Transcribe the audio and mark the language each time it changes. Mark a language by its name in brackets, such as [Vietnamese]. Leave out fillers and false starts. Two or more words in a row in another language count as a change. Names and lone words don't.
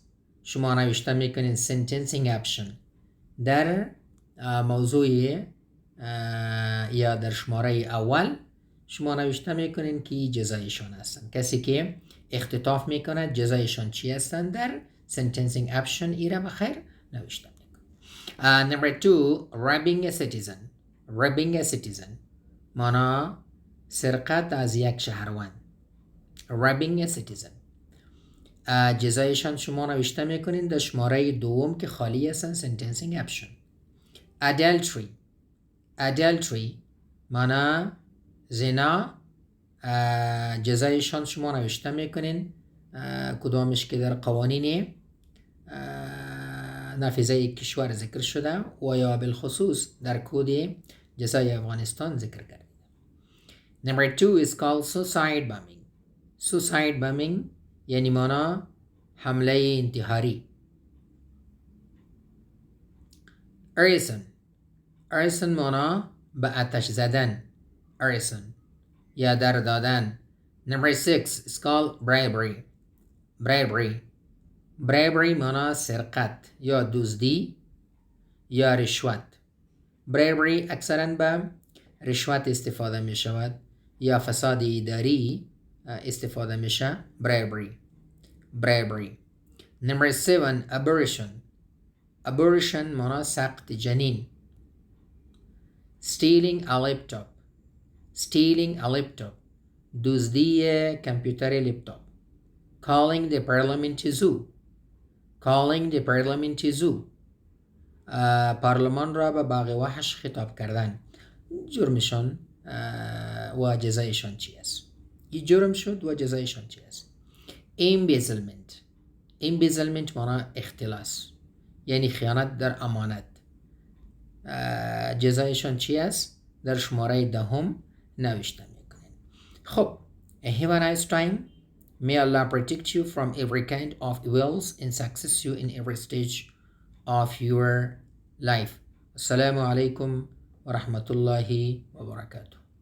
[Persian] شما نوشته میکنین [English] sentencing action [Persian] در موضوع یا در شماره اول شما نوشته میکنین که جزایشان هستن. کسی که اختطاف میکنه جزایشان چی هستن در [English] sentencing action [Persian] ایره بخیر نوشته میکنه. [English] Number 2, robbing a citizen [Persian] مانا سرقت از یک شهروند. [English] robbing a citizen [Persian] جزایشان شما نوشته میکنین در شماره دوم که خالی هستن [English] sentencing action. [Persian] adultery مانا زنا جزایشان شما نوشته میکنین کدامش که در قوانین نافذه کشور ذکر شده و یا بالخصوص در کد جزای افغانستان ذکر کرده. [English] Number 2 is called suicide bombing [Persian] یعنی مانا حمله انتحاری. arson مانا به آتش زدن. arson یا در دادن. [English] Number 6 is called bribery [Persian] مانا سرقت یا دزدی یا رشوت. bribery اکثرا به رشوت استفاده می شود یا فساد اداری استفاده میشه. [English] bribery. Number 7 abortion [Persian] مانا سقط جنین. [English] stealing a laptop [Persian] دزدی کامپیوتر لپتاپ. [English] calling the parliament zoo [Persian] پارلمان را به باغ وحش خطاب کردن. جرمشان و جزایشان چی است؟ این جرم شد و جزایشان چی است؟ embezzlement معنی اختلاس، یعنی خیانت در امانت. جزایشان چی است؟ در شماره 10 نوشته میکنین. [English] خب have a nice time. May Allah protect you from every kind of evils and success you in every stage of your life. [Arabic] السلام عليكم ورحمة الله وبركاته.